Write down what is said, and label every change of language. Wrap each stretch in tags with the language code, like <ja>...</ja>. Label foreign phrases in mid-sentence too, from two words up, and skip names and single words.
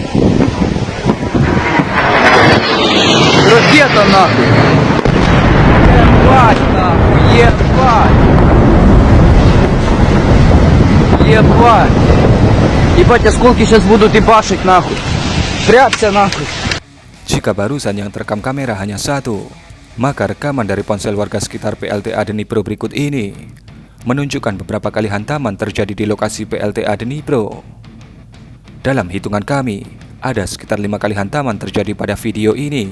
<ru>Ракета нахуй. Ебать нахуй, ебать. Ебать, осколки сейчас будут ебашить нахуй. Прячься нахуй.</ru> <id>Jika barusan yang terekam kamera hanya satu, maka rekaman dari ponsel warga sekitar PLTA Dnipro berikut ini menunjukkan beberapa kali hantaman terjadi di lokasi PLTA Dnipro. Dalam hitungan kami, ada sekitar 5 kali hantaman terjadi pada video ini.</id>